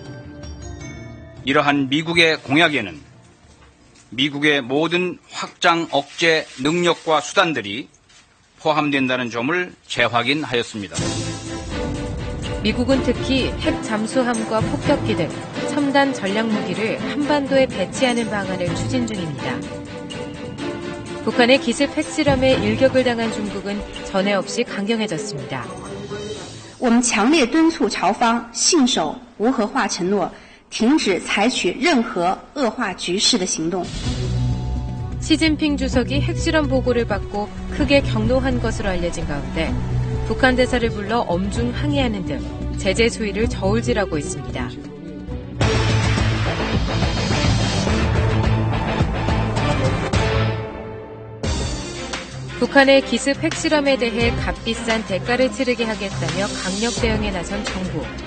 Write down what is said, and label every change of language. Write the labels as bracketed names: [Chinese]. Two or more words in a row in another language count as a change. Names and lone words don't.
[Korean] 이러한 미국의 공약에는 미국의 모든 확장 억제 능력과 수단들이 포함된다는 점을 재확인하였습니다. 미국은 특히 핵 잠수함과 폭격기 등 첨단 전략무기를 한반도에 배치하는 방안을 추진 중입니다. 북한의 기습 핵실험에 일격을 당한 중국은 전에 없이 강경해졌습니다. [Chinese] 我们强烈敦促朝方信守无核化承诺，停止采取任何恶化局势的行动。 [Korean] 시진핑 주석이 핵실험 보고를 받고 크게 격노한 것으로 알려진 가운데 북한 대사를 불러 엄중 항의하는 등 제재 수위를 저울질하고 있습니다. 북한의 기습 핵실험에 대해 값비싼 대가를 치르게 하겠다며 강력 대응에 나선 정부.